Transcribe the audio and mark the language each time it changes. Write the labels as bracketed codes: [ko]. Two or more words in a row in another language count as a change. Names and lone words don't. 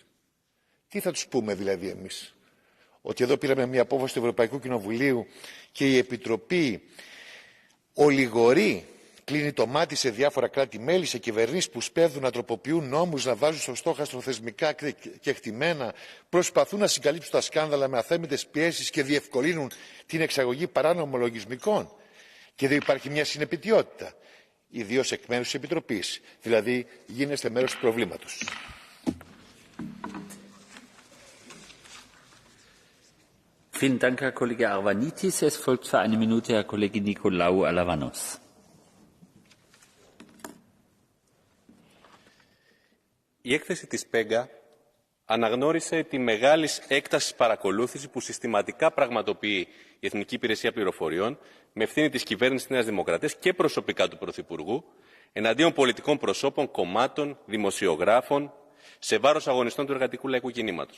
[el] Τι θα τους πούμε δηλαδή εμείς? Ότι εδώ πήραμε μια απόφαση του Ευρωπαϊκού Κοινοβουλίου και η Επιτροπή ολιγορεί, κλείνει το μάτι σε διάφορα κράτη-μέλη, σε κυβερνήσεις που σπέβδουν να τροποποιούν νόμους, να βάζουν στο στόχαστρο θεσμικά κεκτημένα, προσπαθούν να συγκαλύψουν τα σκάνδαλα με αθέμητες πιέσεις και διευκολύνουν την εξαγωγή παράνομων λογισμικών. Και εδώ υπάρχει μια συνεπιτιότητα, ιδίως εκ μέρους της Επιτροπής. Δηλαδή, γίνεστε μέρος του προβλήματος. [de] Vielen Dank, Herr Kollege Arvanitis. Es folgt für eine Minute Herr Kollege Nikolaou Alavanos. [el] Η έκθεση της ΠΕΓΑ αναγνώρισε τη μεγάλη έκταση παρακολούθηση που συστηματικά πραγματοποιεί η Εθνική Υπηρεσία Πληροφοριών με ευθύνη της κυβέρνησης Νέας Δημοκρατίας και προσωπικά του Πρωθυπουργού εναντίον πολιτικών προσώπων, κομμάτων, δημοσιογράφων, σε βάρος αγωνιστών του εργατικού λαϊκού κινήματος.